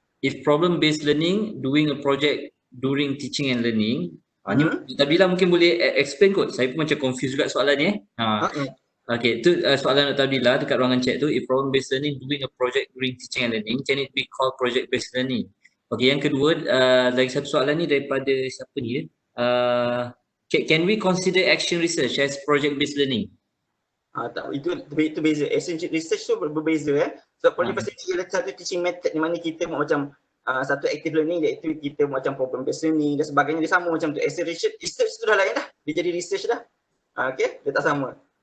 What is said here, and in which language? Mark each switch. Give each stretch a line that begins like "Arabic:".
English: If problem based learning doing a project during teaching and learning, ni Dr.
Malay: Abdillah mungkin boleh explain kot. Saya pun macam confused juga soalan ni . Okay, itu soalan Dr. Abdillah dekat ruangan chat tu.
English: If problem based learning doing a project during teaching and learning, can it be called project based learning?
Malay: Okay, yang kedua, lagi satu soalan ni daripada siapa ni?
English: Can we consider action research as project based learning?
Malay: Tak, itu beza. Action research tu berbeza . So project based learning ialah satu teaching method di mana kita buat macam satu active learning, iaitu kita macam problem based learning dan sebagainya. Dia sama macam tu. Action research tu dah lain dah. Dia jadi research dah. Okay, dia tak sama.